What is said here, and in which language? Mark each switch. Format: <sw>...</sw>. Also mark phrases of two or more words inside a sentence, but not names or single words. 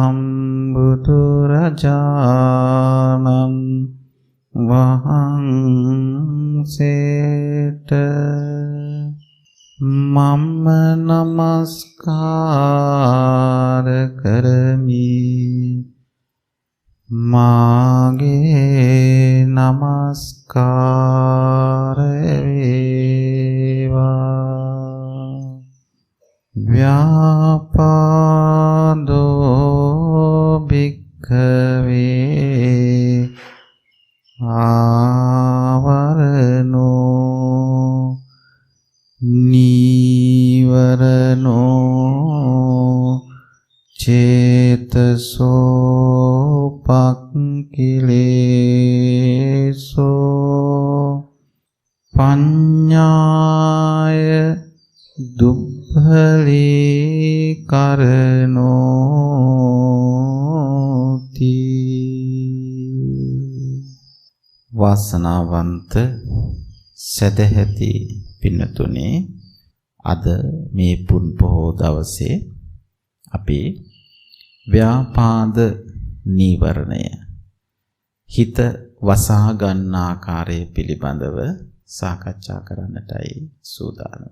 <si>සම්බුදුරජාණන් වහන්සේට මම නමස්කාර කරමි මාගේ නමස්කාර වේවා</si> <pi>ව්‍යාපාදෝ භික්ඛවේ ආවරණෝ නීවරණෝ චේතසෝ පක්ඛිලේසෝ පඤ්ඤාය දුබ්බලී කරනෝති වාසනාවන්ත සදැහැති</pi> <si>පින්නතුනේ අද මේ පුන් පොහෝ දවසේ අපි ව්‍යාපාද නීවරණය හිත වසා ගන්න ආකාරය පිළිබඳව සාකච්ඡා කරන්නටයි සූදානම.</si>